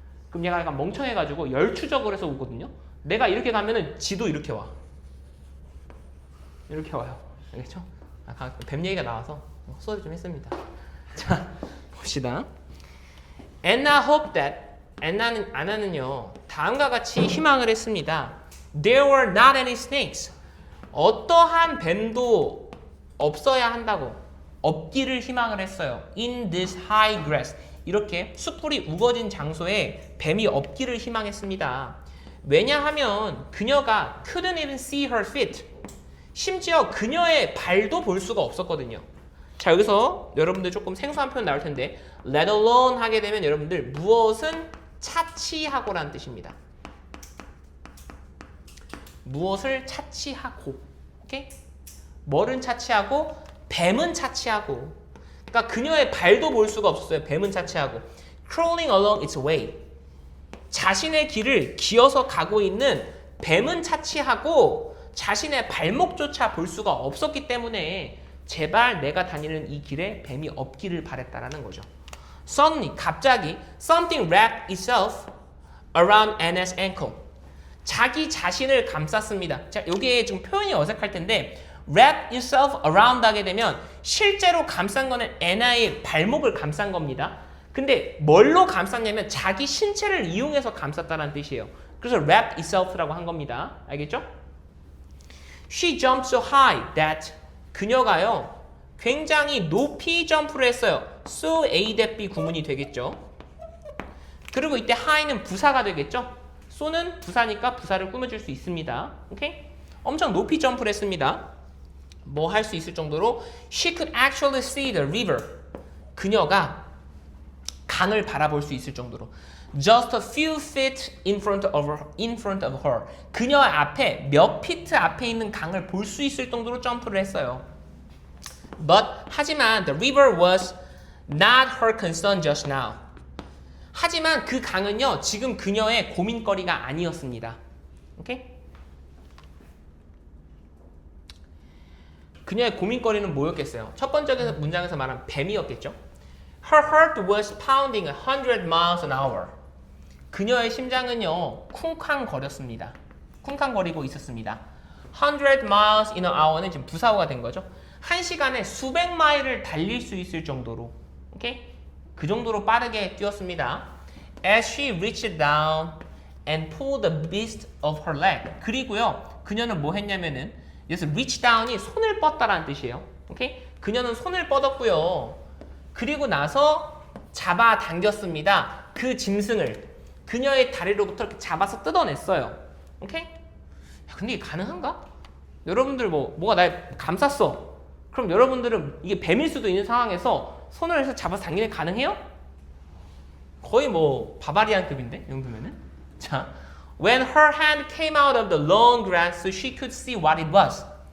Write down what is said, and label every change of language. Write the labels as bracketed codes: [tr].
[ko] 그럼 얘가 약간 멍청해가지고 열추적을 해서 오거든요? 내가 이렇게 가면은 지도 이렇게 와. 이렇게 와요. 알겠죠? 뱀 얘기가 나와서 헛소리 좀 했습니다. 자, 봅시다. [en] Anna hoped that [ko] 안나는요 다음과 같이 희망을 했습니다. [en] There were not any snakes. [ko] 어떠한 뱀도 없어야 한다고 없기를 희망을 했어요. [en] In this high grass. [ko] 이렇게 숯불이 우거진 장소에 뱀이 없기를 희망했습니다. 왜냐하면 그녀가 [en] couldn't even see her feet. [ko] 심지어 그녀의 발도 볼 수가 없었거든요. 자, 여기서 여러분들 조금 생소한 표현 나올 텐데 let alone 하게 되면 여러분들 무엇은 차치하고라는 뜻입니다. 무엇을 차치하고. 오케이? 뭐를 차치하고? 뱀은 차치하고. 그러니까 그녀의 발도 볼 수가 없었어요. 뱀은 차치하고. [en] crawling along its way. [ko] 자신의 길을 기어서 가고 있는 뱀은 차치하고 자신의 발목조차 볼 수가 없었기 때문에 제발 내가 다니는 이 길에 뱀이 없기를 바랬다라는 거죠. [en] Suddenly, [ko] 갑자기 [en] something wrapped itself around Anna's ankle. [ko] 자기 자신을 감쌌습니다. 자, 여기에 좀 표현이 어색할 텐데 wrap itself around 하게 되면 실제로 감싼 거는 애나의 발목을 감싼 겁니다. 근데 뭘로 감쌌냐면 자기 신체를 이용해서 감쌌다는 뜻이에요. 그래서 wrap itself라고 한 겁니다. 알겠죠? [en] She jumped so high that [ko] 그녀가요 굉장히 높이 점프를 했어요. So A that B 구문이 되겠죠. 그리고 이때 high는 부사가 되겠죠. so는 부사니까 부사를 꾸며줄 수 있습니다. 오케이? 엄청 높이 점프를 했습니다. 뭐 할 수 있을 정도로 [en] she could actually see the river. [ko] 그녀가 강을 바라볼 수 있을 정도로 [en] just a few feet in front of her. [ko] 그녀 앞에 몇 피트 앞에 있는 강을 볼 수 있을 정도로 점프를 했어요. [en] But [ko] 하지만 [en] the river was not her concern just now. [ko] 하지만 그 강은요 지금 그녀의 고민거리가 아니었습니다. 오케이? 그녀의 고민거리는 뭐였겠어요? 첫 번째 문장에서 말한 뱀이었겠죠? [en] Her heart was pounding 100 miles an hour. [ko] 그녀의 심장은요 쿵쾅거렸습니다. 쿵쾅거리고 있었습니다. 100 miles in an hour는 지금 부사어가 된 거죠. 한 시간에 수백 마일을 달릴 수 있을 정도로, 오케이? 그 정도로 빠르게 뛰었습니다. [en] As she reached down and pull the beast of her leg. [ko] 그리고요, 그녀는 뭐 했냐면은 여기서 reach down이 손을 뻗다라는 뜻이에요. 오케이? 그녀는 손을 뻗었고요. 그리고 나서 잡아당겼습니다. 그 짐승을 그녀의 다리로부터 이렇게 잡아서 뜯어냈어요. 오케이? 야, 근데 이게 가능한가? 여러분들 뭐가 날 감쌌어. 그럼 여러분들은 이게 뱀일 수도 있는 상황에서 손을 해서 잡아서 당기는 게 가능해요? 거의 뭐 바바리안급인데? 이 정도면은? [en] 자, when her hand came out of the long grass, she could see what it was.